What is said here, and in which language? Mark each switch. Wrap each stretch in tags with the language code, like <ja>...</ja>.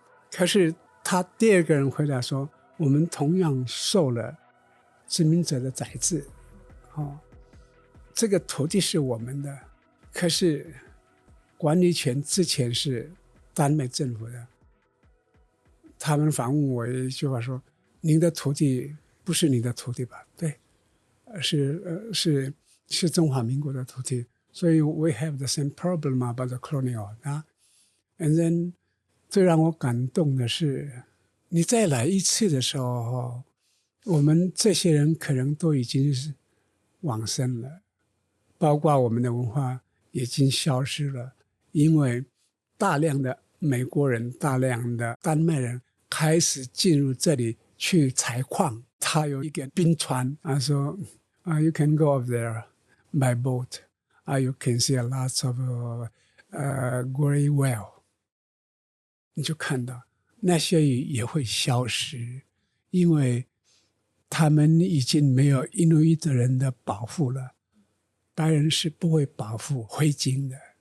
<zh>可是他第二个人回答说我们同样受了殖民者的宰制，这个土地是我们的，可是管理权之前是丹麦政府的。他们反问我一句话说您的土地不是你的土地吧？对，是中华民国的土地。所以</zh> <en>we have the same problem about the colonial. And then</en> <zh>最让我感动的是你再来一次的时候，我们这些人可能都已经是往生了，包括我们的文化已经消失了，因为大量的美国人、大量的丹麦人开始进入这里去采矿。他有一个冰船，他说</zh> <en>you can go up there by boat. you can see a lot of gray whale，</en> <zh>你就看到那些鱼也会消失，因为他们已经没有印度裔的人的保护了，白人是不会保护灰鲸的。</zh>